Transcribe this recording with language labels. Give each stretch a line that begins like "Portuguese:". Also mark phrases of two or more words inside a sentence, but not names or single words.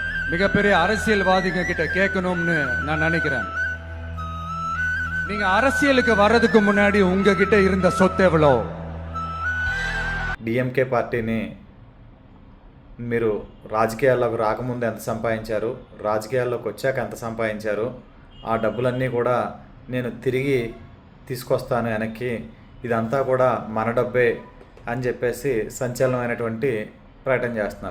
Tamil: மிகப்பெரிய அரசியல்வாதிங்க கிட்ட கேட்கணும்னு நான் நினைக்கிறேன். நீங்க அரசியலுக்கு வர்றதுக்கு முன்னாடி உங்ககிட்ட இருந்த சொத்து எவ்வளோ?
Telugu: డిఎంకే పార్టీని మీరు రాజకీయాల్లోకి రాకముందు ఎంత సంపాదించారు, రాజకీయాల్లోకి వచ్చాక ఎంత సంపాదించారు, ఆ డబ్బులన్నీ కూడా నేను తిరిగి తీసుకొస్తాను వెనక్కి, ఇదంతా కూడా మన డబ్బే అని చెప్పేసి సంచలనమైనటువంటి ప్రకటన చేస్తున్నారు.